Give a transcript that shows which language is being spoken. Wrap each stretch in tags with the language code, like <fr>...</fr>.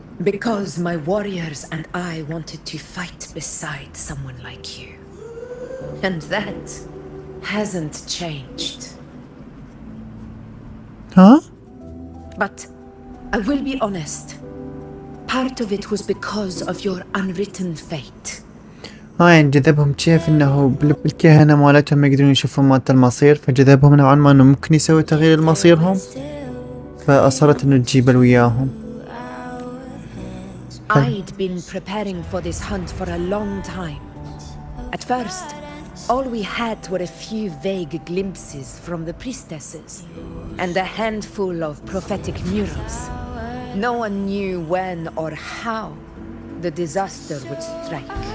<en>Because my warriors and I wanted to fight beside someone like you. And that hasn't changed. Huh? But I will be honest. Part of it was because of your unwritten fate.</en> <ar>يعني جذبهم كيف انه بالكهنة مالتهم ما يقدرون يشوفون مالت المصير، فجذبهم نوعا ما انه ممكن يسوي تغيير لمصيرهم، فأصرت انه تجيبه وياهم.</ar> <en>I'd been preparing for this hunt for a long time. At first, all we had were a few vague glimpses from the priestesses and a handful of prophetic murals. No one knew when or how the disaster would strike.</en>